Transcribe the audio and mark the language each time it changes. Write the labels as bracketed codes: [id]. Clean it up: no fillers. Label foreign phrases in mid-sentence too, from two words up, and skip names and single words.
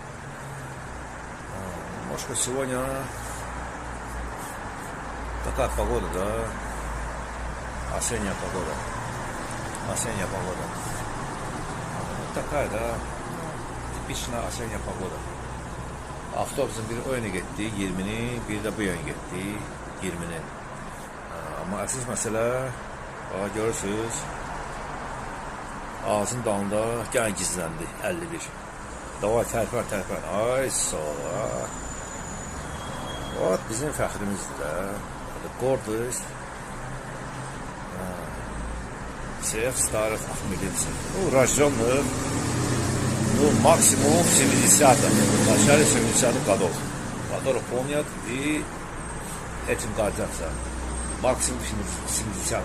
[ru] Может быть, сегодня такая погода, да, осенняя погода. Осенняя погода. Такая, да, tipичная осенняя pогода. [az] Avtobusun biri o yöne getdi, 20'ni, biri de bu yöne getdi, 20'ni. Amma əsas məsələ, görürsünüz, ağzın dalında gene gizləndi, 51. Davay tərpər. Ay, sola. O, bizim fəxrimizdir də. Gordost. [ru] Всех старых ахмединцев. Ну, рожденных, максимум в 70-х, в начале 70-х годов, которые помнят и этим гордятся. Максимум в 70-х.